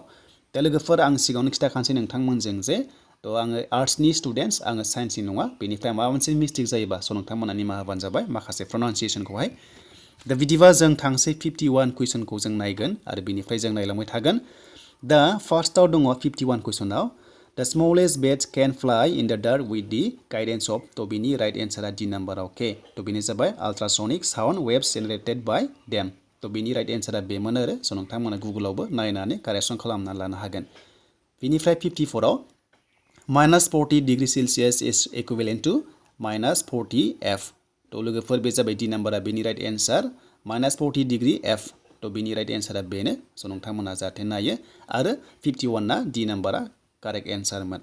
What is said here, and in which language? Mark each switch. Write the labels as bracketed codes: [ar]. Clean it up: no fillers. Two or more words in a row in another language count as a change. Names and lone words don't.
[brx] दा लोगोफोर आं सिगाङावनो खिथाखानोसै नोंथांमोनजों जे थ' आङो [en] arts students [brx] आङो साइन्सनि नङा बेनिफ्राय माबा मोनसे मिस्टेक जायोबा स' नोंथांमोना निमाहा होबानो जाबाय माखासे प्रनाउन्सियेसनखौहाय। दा बिदिबा जों थांसै 51 कुइसनखौ जों नायगोन आरो बिनिफ्राय जों नायलांबाय थागोन। दा फार्स्टआव दङ 51 कुइसनाव [en] The smallest birds can fly in the dark with the guidance of [brx] तो बिनि [en] right answer [brx] D नाम्बार अके तो बिनि जाबाय [en] ultrasonic sound waves generated by them [brx] तो बिनि [en] right answer [brx] बेमोन आरो स' नोंथांमोना गुगोलावबो नायनानै कारेक्सन खालामना लानो हागोन। बिनिफ्राय 54आव [en] -40 degree Celsius is equivalent to -40 F [brx] तो लोगोफोर बे जाबाय D नाम्बारा बेनि [en] right answer -40 degree F [brx] तो बिनि [en] right answer [brx] बेनो स' नोंथांमोना जाहाथे नायो आरो 51 ना D नाम्बारा [en] correct answerमोन।